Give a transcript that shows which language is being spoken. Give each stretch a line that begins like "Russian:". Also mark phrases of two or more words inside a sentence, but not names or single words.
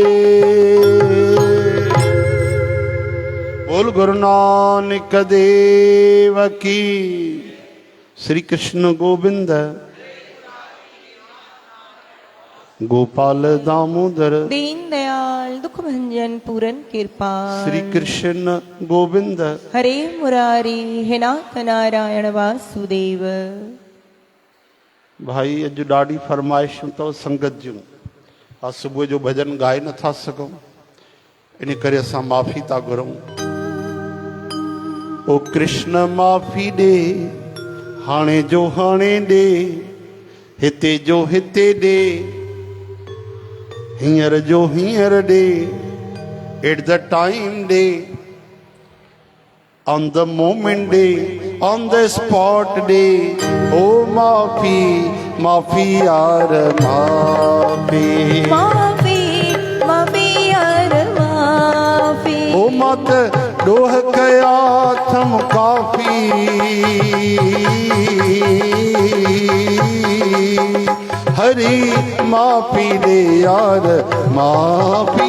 Hindi: बोल गुरु नानक देव की। श्री कृष्ण गोविंद गोपाल दामोदर दीन दयाल दुख भंजन पूरन कृपाल। श्री कृष्ण गोविंद हरे मुरारी हे नाथ नारायण वासुदेव।
Sindhi: भाई अज ॾाढी फरमाइशूं अथव संगत जूं। आज सुबुह जो भजन ॻाए नथा सघूं, इन करे असां माफ़ी था घुरूं। ओ कृष्ण माफ़ी ॾे, हाणे जो हाणे ॾे, हिते जो हिते ॾे, हींअर जो हींअर ॾे,
English: at the time
Sindhi: ॾे,
English: on the moment
Sindhi: ॾे,
English: on the spot
Sindhi: ॾे। ओ माफ़ी माफ़ी यार माफ़ी। माफ़ी माफ़ी यार माफ़ी। ओ मत ॾोह कया थम काफ़ी। हरी माफ़ी ॾे यार माफ़ी।